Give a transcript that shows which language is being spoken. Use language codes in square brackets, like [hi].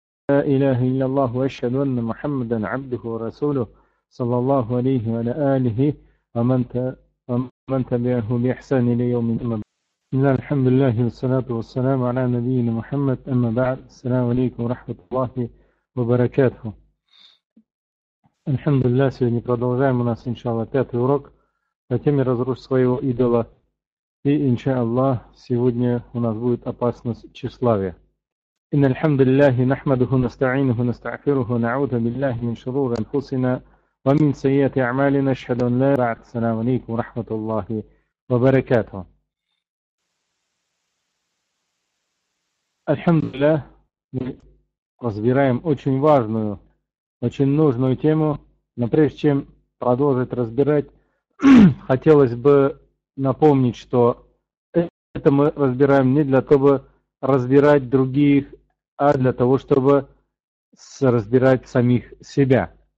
[ar] لا إله إلا الله وأشهد أن محمدا عبده ورسوله صلى الله عليه وعلى آله ومن تبعه بإحسان إلى يوم الدين. الحمد لله والصلاة والسلام على نبينا محمد، أما بعد، السلام عليكم ورحمة الله وبركاته. الحمد لله، [ru] сегодня продолжаем у нас иншаллах пятый урок по теме разрушить своего идола. И иншаллах сегодня у нас будет опасность тщеславия. [ar] إن الحمد لله نحمده ونستعينه ونستغفره ونعوذ بالله من شرور أنفسنا ومن سيئات أعمالنا أشهد أن لا إله إلا الله. السلام عليكم ورحمة الله وبركاته. الحمد لله [ru] мы разбираем очень важную, очень нужную тему. Но прежде чем продолжить разбирать, хотелось бы напомнить, что это мы разбираем не для того, чтобы разбирать других, а для того, чтобы разбирать самих себя.